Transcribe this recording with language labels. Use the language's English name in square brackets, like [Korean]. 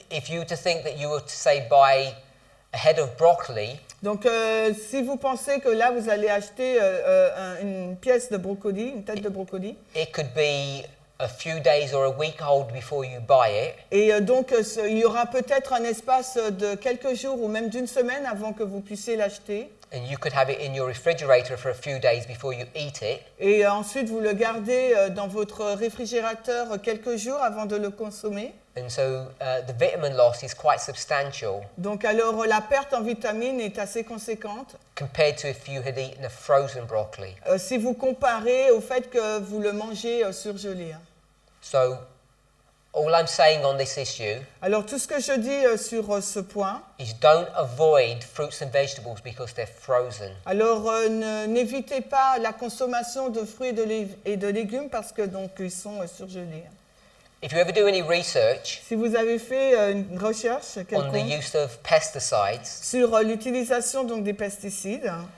[English] If you were to think that you were to say buy a head of broccoli, [French] Donc, si vous pensez que là, vous allez acheter une pièce de brocoli, une tête de brocoli, [English] it could be a few days or a week old before you buy it. [French] et donc il y aura peut-être un espace de quelques jours ou même d'une semaine avant que vous puissiez l'acheter. [English] And you could have it in your refrigerator for a few days before you eat it. [French] Et ensuite, vous le gardez dans votre réfrigérateur quelques jours avant de le consommer. [English] And so the vitamin loss is quite substantial [French] Donc alors, la perte en vitamines est assez conséquente [English] compared to if you had eaten a frozen broccoli. [French] si vous comparez au fait que vous le mangez surgelé. [English] So all I'm saying on this issue [French] Alors, tout ce que je dis sur ce point, [English] is don't avoid fruits and vegetables because they're frozen. [French] alors n'évitez pas la consommation de fruits et de légumes parce que donc ils sont surgelés. [English] If you ever do any research [French] Si vous avez fait une recherche [English] on the [French] quelconque [English] use of pesticides, [French] sur l'utilisation donc des pesticides,